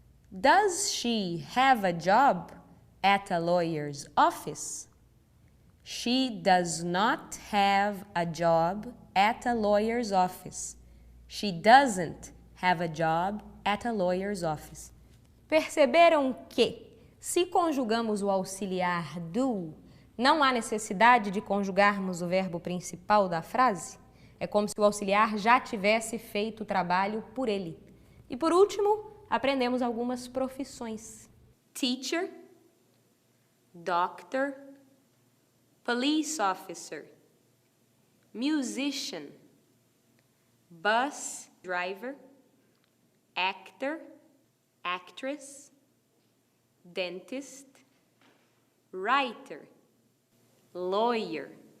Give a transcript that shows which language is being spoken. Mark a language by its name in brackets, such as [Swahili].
[English] Does she have a job at a lawyer's office? She does not have a job at a lawyer's office. She doesn't have a job at a lawyer's office. [Portuguese] Perceberam que, se conjugamos o auxiliar do, não há necessidade de conjugarmos o verbo principal da frase? É como se o auxiliar já tivesse feito o trabalho por ele. E por último, aprendemos algumas profissões. [English] Teacher, doctor, police officer, musician, bus driver, actor, actress, dentist, writer, lawyer,